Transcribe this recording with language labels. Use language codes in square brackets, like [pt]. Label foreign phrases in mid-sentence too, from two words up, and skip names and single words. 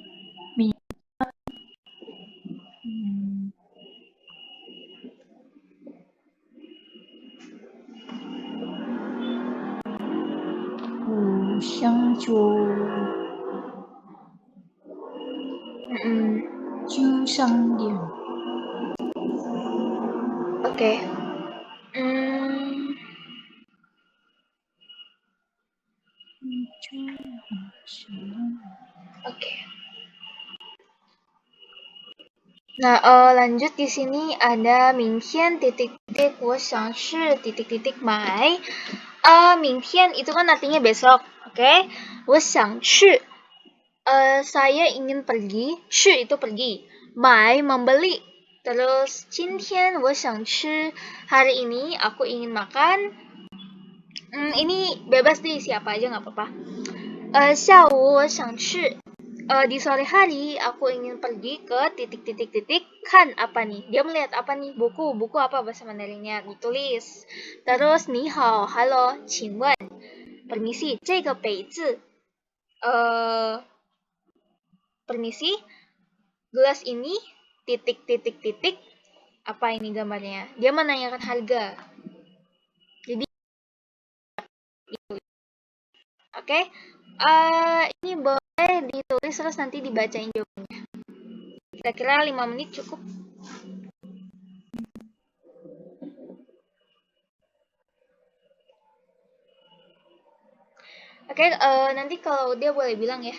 [zh] 我想做就商店。 [id] Oke. Oke. Nah, lanjut di sini ada 明天 titik-titik [zh] 我想去 [id] titik-titik 买。明天 itu kan artinya besok, oke? [zh] 我想去 [id] saya ingin pergi, 去 itu pergi, 买 membeli. Terus [zh] 今天我想吃 [id] hari ini aku ingin makan. Ini bebas deh siapa aja nggak apa-apa. [zh] 下午我想去 [id] di sore hari aku ingin pergi ke titik-titik-titik kan apa nih? Dia melihat apa nih? Buku apa bahasa Mandarinnya? Ditulis. Terus 你好 halo 请问 permisi [zh] 这个杯子 [id] permisi gelas ini titik-titik-titik apa ini gambarnya? Dia menanyakan harga. Jadi oke. Ini boleh ditulis terus nanti dibacain jawabannya. Kira-kira 5 menit cukup. Oke, nanti kalau dia boleh bilang ya.